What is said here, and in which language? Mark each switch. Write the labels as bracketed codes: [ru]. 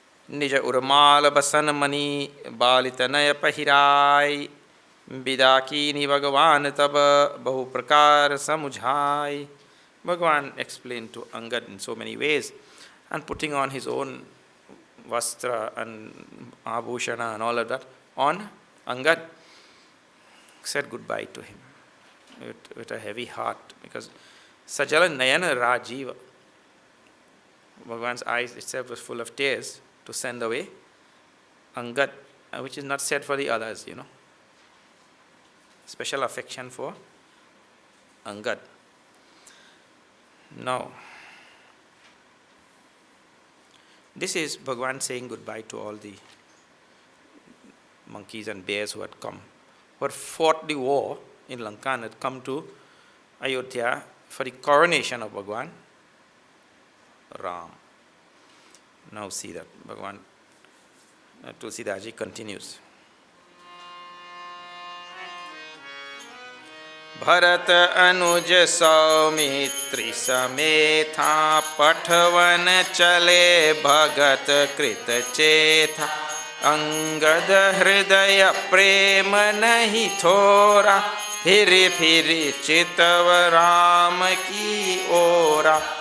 [awa] निज उर्माल बसन मणि बालितनय पहिराय विदा कीनि भगवान तब बहु प्रकार समुझाय। [en] Bhagavan explained to Angad in so many ways, and putting on his own vastra and abhushana and all of that on Angad, said goodbye to him with a heavy heart, because [awa] Sajala Nayana Rajiva, [en] Bhagavan's eyes itself was full of tears to send away Angad, which is not said for the others, Special affection for Angad. Now, this is Bhagavan saying goodbye to all the monkeys and bears who had come, who had fought the war in Lanka and had come to Ayodhya for the coronation of Bhagavan Ram. Now see that Bhagavan Tulsidaji continues. [awa] भरत अनुज सौमित्री समेथा पठवन चले भगत कृत चेथा अंगद हृदय प्रेम नहीं थोरा फिर फिर चितव राम की ओरा